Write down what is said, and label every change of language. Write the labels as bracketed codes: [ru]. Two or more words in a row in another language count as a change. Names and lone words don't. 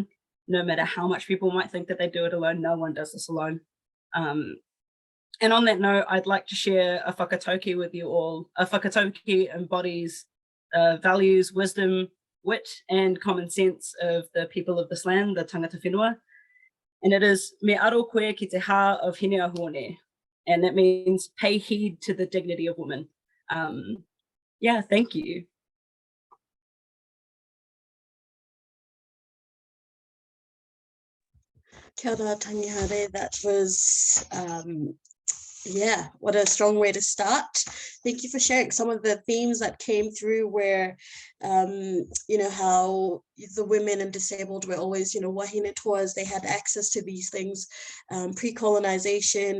[en] No matter how much people might think that they do it alone, no one does this alone. And on that note, I'd like to share a whakatauki with you all. A whakatauki embodies values, wisdom, wit, and common sense of the people of this land, the [mi] tangata whenua. [en] And it is [mi] me aro koe ki te hā of hine ahone. [en] And that means pay heed to the dignity of women. Yeah, thank you. [mi] Kia ora, Tangihare. [en] That was, yeah, what a strong way to start. Thank you for sharing. Some of the themes that came through were, you know, how the women and disabled were always, you know, wahine tours, they had access to these things, pre-colonization.